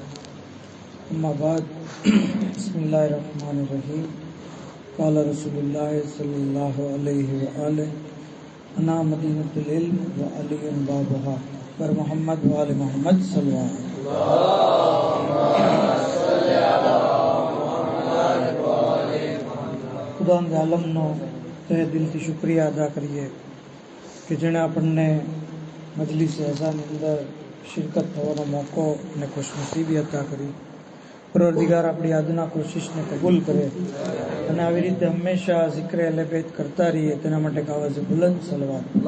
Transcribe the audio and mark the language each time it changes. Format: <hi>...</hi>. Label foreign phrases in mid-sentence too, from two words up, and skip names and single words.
<ar>أما بعد، بسم الله الرحمن الرحيم. قال رسول الله صلى الله عليه وآله، أنا مدينة العلم وعلي بابها. पर محمد وآل محمد صلى الله عليه وسلم.</ar> <gu>ખુદાવંદ આલમનો તહે દિલથી શુક્રિયા અદા કરીએ કે જેણે આપણને મજલિસ અઝાની અંદર શિરકત થવાનો મોકો અને ખુશનસીબી અતા કરી. પરવરદિગાર આપણી આજના કોશિશને કબૂલ કરે અને આવી રીતે હંમેશા ઝિક્ર અહલે બેત કરતા રહીએ તેના માટે કાવઝ બુલંદ સલવાત.</gu>